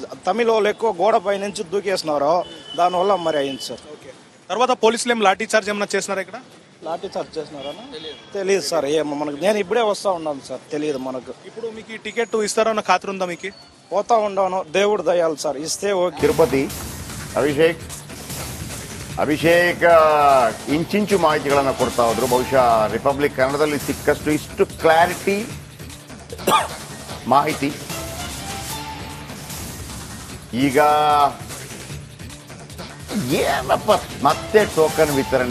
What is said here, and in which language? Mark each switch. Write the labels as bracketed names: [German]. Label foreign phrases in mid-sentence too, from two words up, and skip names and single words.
[Telugu] తమిళ వాళ్ళు ఎక్కువ గోడ పై నుంచి దూకేస్తున్నారు, దానివల్ల మరి అయింది సార్. తర్వాత పోలీసులు ఏం లాఠీ చార్జ్ ఏమైనా చేసినారా ఇక్కడ? లాఠీ చార్జ్ చేసినారా తెలియదు సార్. ఏమో మనకు, నేను ఇప్పుడే వస్తా ఉన్నాను సార్, తెలియదు మనకు. ఇప్పుడు మీకు ఈ టికెట్ ఇస్తారో అన్న ఖాతరు ఉందా మీకు? పోతా ఉండాను, దేవుడు దయాలు సార్, ఇస్తే ఓకే. [Kannada] ತಿರುಪತಿ ಅಭಿಷೇಕ್ ಇಂಚಿಂಚು ಮಾಹಿತಿಗಳನ್ನು ಕೊಡ್ತಾ ಹೋದ್ರು. ಬಹುಶಃ ರಿಪಬ್ಲಿಕ್ ಕನ್ನಡದಲ್ಲಿ ಸಿಕ್ಕಷ್ಟು ಇಷ್ಟು ಕ್ಲಾರಿಟಿ ಮಾಹಿತಿ ಈಗ ಏನಪ್ಪ ಮತ್ತೆ ಟೋಕನ್ ವಿತರಣೆ.